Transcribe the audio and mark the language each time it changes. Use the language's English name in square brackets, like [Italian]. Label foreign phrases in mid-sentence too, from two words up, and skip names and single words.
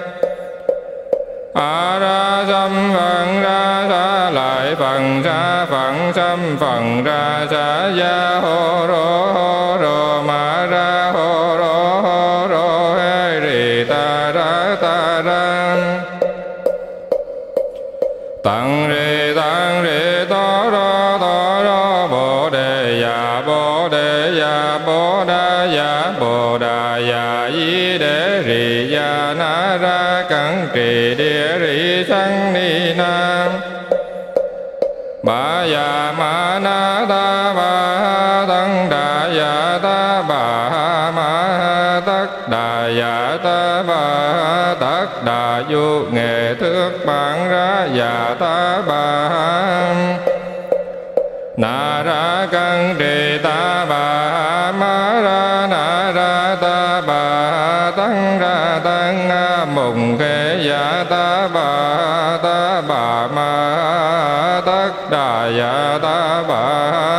[Vietnamese] a ra xâm phần ra sa lại phần sa phận xâm phần ra sa ya hô rô ma ra hô rô he ri ta ra tặng rì to ro bồ đề ya bồ đà ya di đế rì ya na ra cẩn trì địa rì sanh ni nam ba ya ma na ta ba tăng đà ya ta ba ma tất đà ya ta ba tất đà du nghệ thước bản ra ya ta ba na ra cân trì ta bà ma ra na ra ta bà tăng ra tăng mùng khê ya ta bà ma tất đà ya ta bà